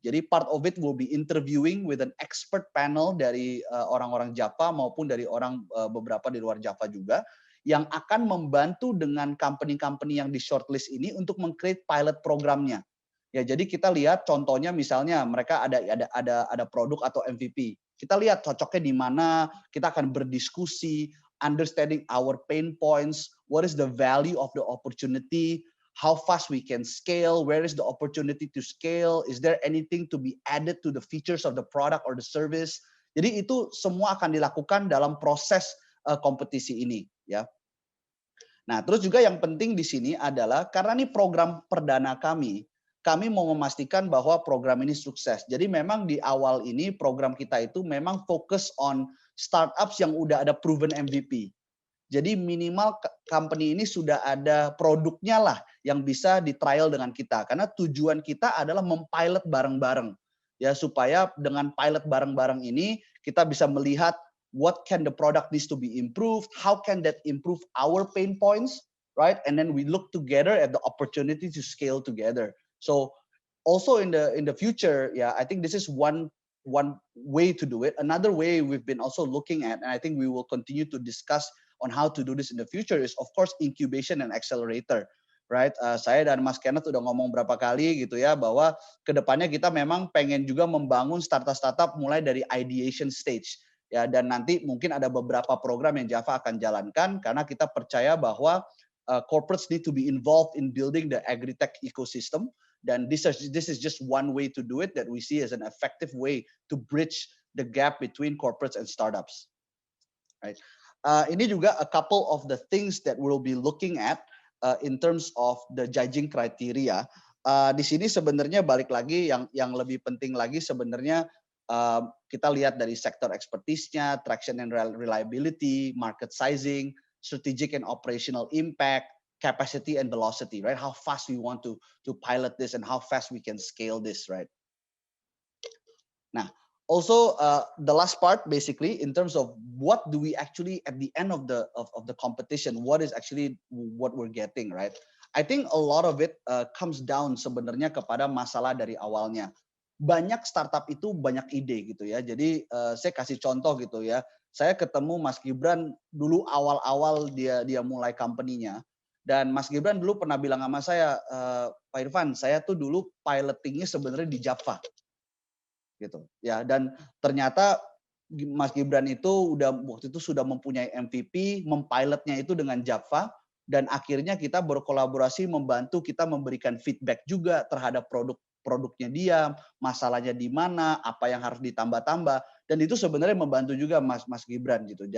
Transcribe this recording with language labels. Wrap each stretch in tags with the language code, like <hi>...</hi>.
<id>Jadi part of it will be interviewing with an expert panel dari orang-orang Java maupun dari beberapa di luar Java juga yang akan membantu dengan company-company yang di shortlist ini untuk meng-create pilot programnya. Ya, jadi kita lihat contohnya misalnya mereka ada produk atau MVP.</id> <en>Kita lihat cocoknya di mana, kita akan berdiskusi, understanding our pain points, what is the value of the opportunity, how fast we can scale, where is the opportunity to scale, is there anything to be added to the features of the product or the service.</en> <id>Jadi itu semua akan dilakukan dalam proses kompetisi ini, ya. Nah, terus juga yang penting di sini adalah karena ini program perdana kami mau memastikan bahwa program ini sukses. Jadi memang di awal ini program kita itu memang fokus on startups yang udah ada proven MVP. Jadi minimal company ini sudah ada produknya lah yang bisa di trial dengan kita. Karena tujuan kita adalah mempilot bareng-bareng.</id> <en>Ya, supaya dengan pilot bareng-bareng ini kita bisa melihat what can the product needs to be improved, how can that improve our pain points, right? And then we look together at the opportunity to scale together. So also in the future, yeah, I think this is one way to do it. Another way we've been also looking at, and I think we will continue to discuss on how to do this in the future, is of course incubation and accelerator. right?</en> <id>Saya dan Mas Kenneth udah ngomong berapa kali gitu ya, bahwa kedepannya kita memang pengen juga membangun startup-startup mulai dari ideation stage. Ya, dan nanti mungkin ada beberapa program yang Java akan jalankan karena kita percaya bahwa corporates need to be involved in building the agri-tech ecosystem.</id> <en>Dan this is just one way to do it that we see as an effective way to bridge the gap between corporates and startups. Right. Ini juga a couple of the things that we'll be looking at in terms of the judging criteria.</en> <id>Di sini sebenarnya balik lagi yang lebih penting lagi sebenarnya kita lihat dari sektor expertise-nya, traction and reliability, market sizing, strategic and operational impact, capacity and velocity, right?</id> <en>How fast we want to pilot this and how fast we can scale this, right? Nah, also the last part basically in terms of what do we actually at the end of the competition, what is actually what we're getting, right? I think a lot of it comes down sebenarnya kepada masalah dari awalnya.</en> <id>Banyak startup itu banyak ide gitu ya. Jadi saya kasih contoh gitu ya. Saya ketemu Mas Gibran dulu awal-awal dia mulai company-nya. Dan Mas Gibran dulu pernah bilang sama saya, Pak Irfan, saya tuh dulu pilotingnya sebenarnya di Java gitu ya, dan ternyata Mas Gibran itu waktu itu sudah mempunyai MVP, mempilotnya itu dengan Java, dan akhirnya kita berkolaborasi membantu kita memberikan feedback juga terhadap produknya dia, masalahnya di mana, apa yang harus ditambah-tambah, dan itu sebenarnya membantu juga Mas Gibran gitu.</id>